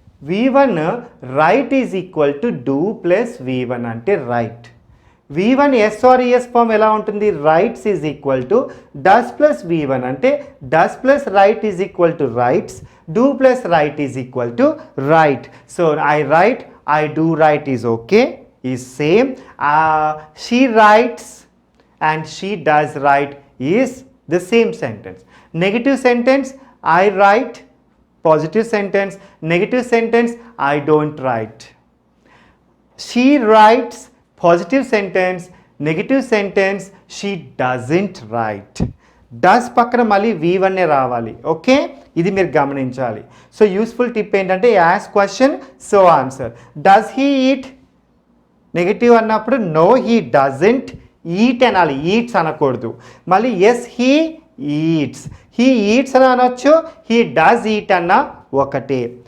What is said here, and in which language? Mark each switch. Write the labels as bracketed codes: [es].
[en] V1 write is equal to do plus V1 అంటే write. V1 S or ES form [te] ఎలా ఉంటుంది? [en] Writes is equal to does plus V1 అంటే does plus write is equal to writes, do plus write is equal to write. So I write, I do write is okay, is same. She writes and she does write is the same sentence. Negative sentence, I write. Positive sentence, negative sentence, I don't write. She writes, positive sentence, negative sentence, she doesn't write. [te] Does పక్కన మళ్ళీ V1 రావాలి. Okay, ఇది మీరు గమనించాలి. [en] So useful tip ఏంటంటే as question so answer. Does he eat? Negative అన్నప్పుడు no he doesn't eat అనాలి, eats అనకూడదు. మళ్ళీ yes he eats. He eats [te] అని అనొచ్చు, [en] he does eat [te] అన్న ఒకటే.